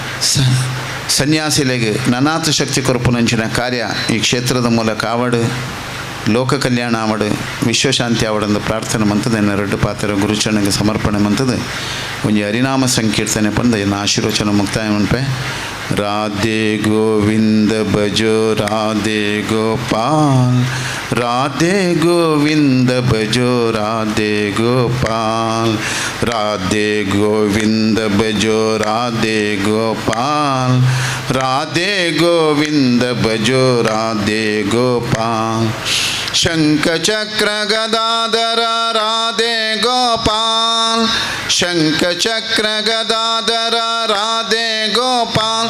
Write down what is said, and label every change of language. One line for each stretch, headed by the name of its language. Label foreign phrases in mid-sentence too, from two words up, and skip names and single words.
Tulu: ಸನ್ಯಾಸಿಲೆಗೆ ನನಾಥ ಶಕ್ತಿ ಕೊರಪುನಂಚಿನ ಕಾರ್ಯ ಈ ಕ್ಷೇತ್ರದ ಮೂಲಕ ಆವಡು ಲೋಕ ಕಲ್ಯಾಣ ಆವಡು ವಿಶ್ವಶಾಂತಿ ಆವಡಂದು ಪ್ರಾರ್ಥನೆ ಮಂತದ ಎನ್ನ ರೆಡ್ಡು ಪಾತ್ರ ಗುರುಚರಣೆಗೆ ಸಮರ್ಪಣೆ ಮಂತದ ಒಂಜಿ ಹರಿನಾಮ ಸಂಕೀರ್ತನೆ ಪಂದ ಎನ್ನ ಆಶೀರ್ವಚನ ಮುಕ್ತಾಯ ಮನ್ಪೆ.
Hindi: राधे गोविंद भजो राधे गोपाल, राधे गोविंद भजो राधे गोपाल, राधे गोविंद भजो राधे गोपाल, राधे गोविंद भजो राधे गोपाल। शंख चक्र गदाधर राधे गोपाल, शंख चक्र गदाधर राधे गोपाल,